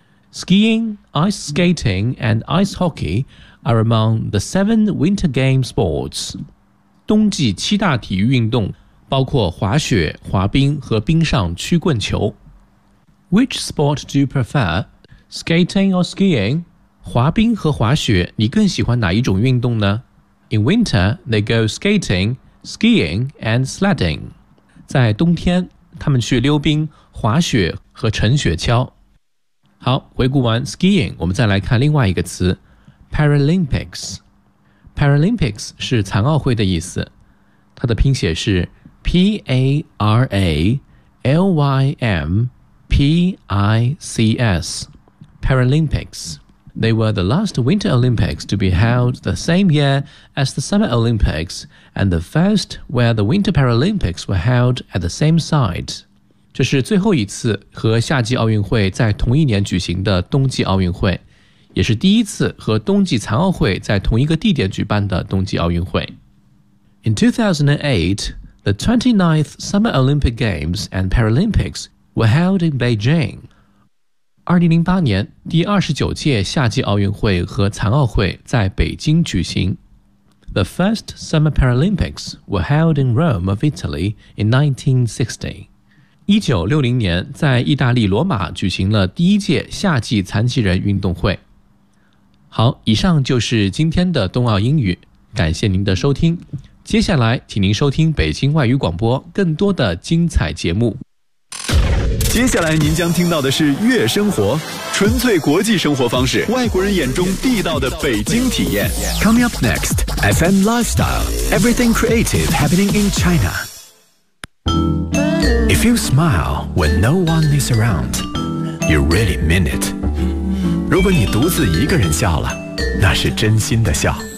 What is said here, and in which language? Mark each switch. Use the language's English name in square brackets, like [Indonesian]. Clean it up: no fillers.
[English] Skiing, ice skating, and ice hockey are among the seven winter game sports. [Chinese] 冬季七大体育运动包括滑雪、滑冰和冰上曲棍球。 [English] Which sport do you prefer? Skating or skiing? [Chinese] 滑冰和滑雪你更喜欢哪一种运动呢？ [English] In winter, they go skating, skiing, and sledding. [Chinese] 在冬天，他们去溜冰、滑雪和乘雪橇。好，回顾完 skiing， 我们再来看另外一个词 Paralympics。 Paralympics 是残奥会的意思，它的拼写是 P-A-R-A-L-Y-M-P-I-C-S Paralympics. [English] They were the last Winter Olympics to be held the same year as the Summer Olympics and the first where the Winter Paralympics were held at the same site. [Chinese] 这是最后一次和夏季奥运会在同一年举行的冬季奥运会，也是第一次和冬季残奥会在同一个地点举办的冬季奥运会。 [English] In 2008, the 29th Summer Olympic Games and Paralympics were held in Beijing. [Chinese] 2008年第29届夏季奥运会和残奥会在北京举行。 [English] The first Summer Paralympics were held in Rome of Italy in 1960. [Chinese] 1960年在意大利罗马举行了第一届夏季残疾人运动会。好，以上就是今天的冬奥英语，感谢您的收听。接下来请您收听北京外语广播更多的精彩节目。接下来您将听到的是月生活，纯粹国际生活方式，外国人眼中地道的北京体验。 [English] Coming up next, FM Lifestyle, Everything Creative Happening in China. If you smile when no one is around, you really mean it. [Chinese] 如果你独自一个人笑了，那是真心的笑。